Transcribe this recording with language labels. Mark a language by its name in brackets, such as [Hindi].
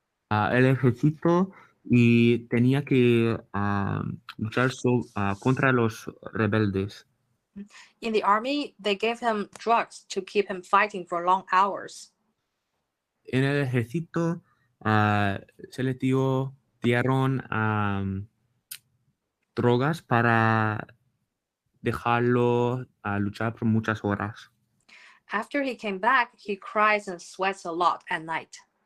[Spanish] El ejército y tenía que luchar contra los rebeldes. [English] In the army, they gave him drugs to keep him fighting for long hours. [Spanish] En el ejército se le dieron drogas para dejarlo luchar por muchas horas. [English] After he came back, he cries and sweats a lot at night.